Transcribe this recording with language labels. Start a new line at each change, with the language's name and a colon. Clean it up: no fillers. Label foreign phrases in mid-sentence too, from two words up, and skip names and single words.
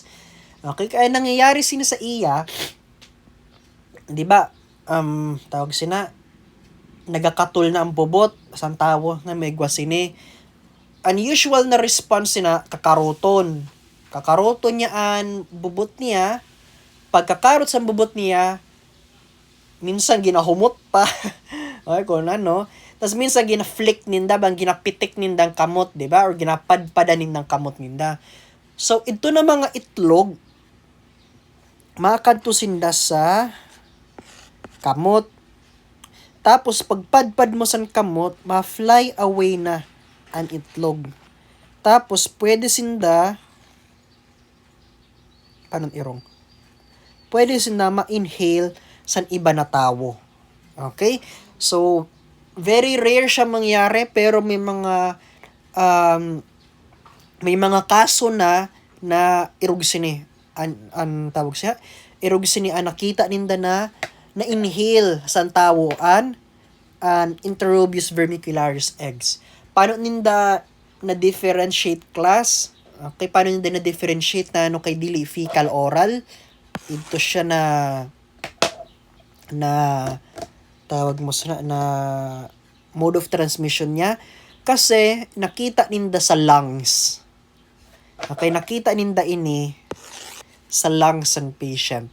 Masbatenyo: Okay, kaya nangyayari sina sa iya, di ba, tawag sina, nagakatul na ang bubot, asang tawo na may gwasini. Unusual na response na kakaroton. Kakaroton niya ang bubot niya, pagkakarot sa bubot niya, minsan ginahumot pa. Okay, kung ano. Tapos minsan gina-flick ninda, bang ginapitik nindang kamot, di ba? Or ginapadpada nindang kamot ninda. So, ito na mga itlog, makakadto sinda sa kamot. Tapos, pagpadpad mo sa kamot, ma-
English: fly away
Masbatenyo: na ang itlog. Tapos, pwede sinda, paano irong? Pwede sinda ma-inhale sa iba na tao. Okay? So,
English: very rare
Masbatenyo: siya mangyari, pero may mga kaso na irog sini an tawag siya, irog sini an nakita ninda na inhale sa tawo an
English: Enterobius vermicularis eggs.
Masbatenyo: Paano ninda na differentiate, class? Okay, paano ninda na differentiate na ano kay dili
English: fecal oral?
Masbatenyo: Ito siya na tawag mo na
English: mode of transmission
Masbatenyo: niya, kasi nakita ninda sa lungs. Okay, nakita ninda ini sa lungs ng patient.